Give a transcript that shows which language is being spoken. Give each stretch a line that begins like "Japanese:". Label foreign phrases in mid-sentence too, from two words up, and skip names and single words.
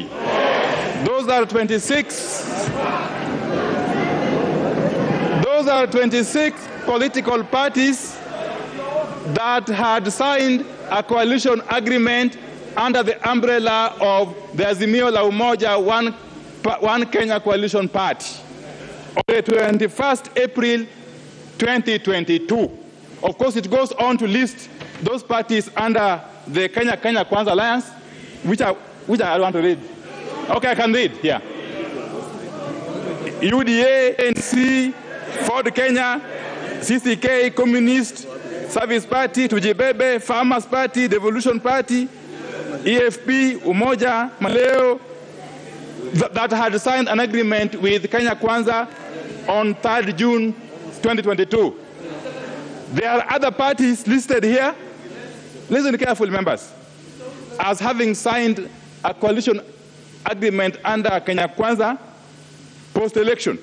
English: Those are 26. Those are 26 political parties that had signed a coalition agreement under the umbrella of the Azimio la Umoja One Kenya Coalition Party on the 21st April 2022. Of course, it goes on to list those parties under the Kenya Kwanza Alliance, which I want to read. Okay, I can read here. UDA, NC, Ford Kenya, CCK, Communist, Service Party, Tujibebe, Farmers Party, Devolution Party, EFP, Umoja, Maleo, that had signed an agreement with Kenya Kwanza on 3rd June 2022. There are other parties listed here. Listen carefully, members. As having signed a coalition agreement under Kenya Kwanza post-election.